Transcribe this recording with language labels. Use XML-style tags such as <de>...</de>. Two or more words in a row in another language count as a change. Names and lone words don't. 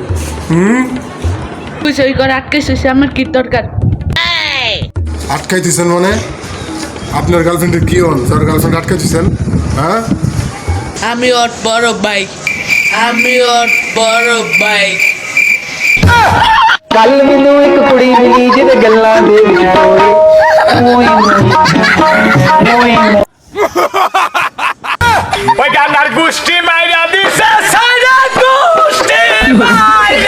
<bn>তুই সই করে আটকে শেষে আমার কি দরকার? আটকাইতেছেন মানে আপনার গার্লফ্রেন্ডের কি হন? তোর গার্লফ্রেন্ড আটকাইতেছেন? হ্যাঁ আমি ওর বড় ভাই, আমি ওর বড় ভাই।</bn> <pa>ਕੱਲ ਮੈਨੂੰ ਇੱਕ ਕੁੜੀ ਮਿਲੀ ਜਿਹਦੇ ਗੱਲਾਂ ਦੇ ਵਿੱਚ ਮੋਈ ਮੋਈ</pa> <bn>ওই গান্নার গোষ্ঠী মাইরা দিছে সাইরা গোষ্ঠী</bn>